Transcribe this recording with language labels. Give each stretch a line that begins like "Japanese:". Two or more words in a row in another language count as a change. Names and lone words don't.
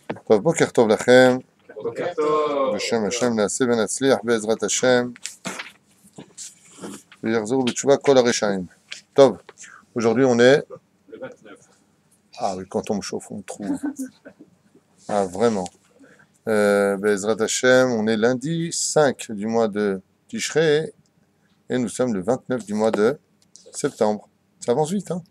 Hebrew: טוב, בוקר טוב לכם. בוקר טוב. בשם השם נעשה ונצליח בעזרת השם. ויחזרו בתשובה כל הרשעים. טוב,
French: aujourd'hui on est... Le 29. Ah oui, quand on me chauffe, on me trouve. Ah, vraiment.
Hebrew: בעזרת השם,
French: on est lundi 5 du mois de Tishrei et nous sommes le 29 du mois de septembre. Ça avance vite, hein.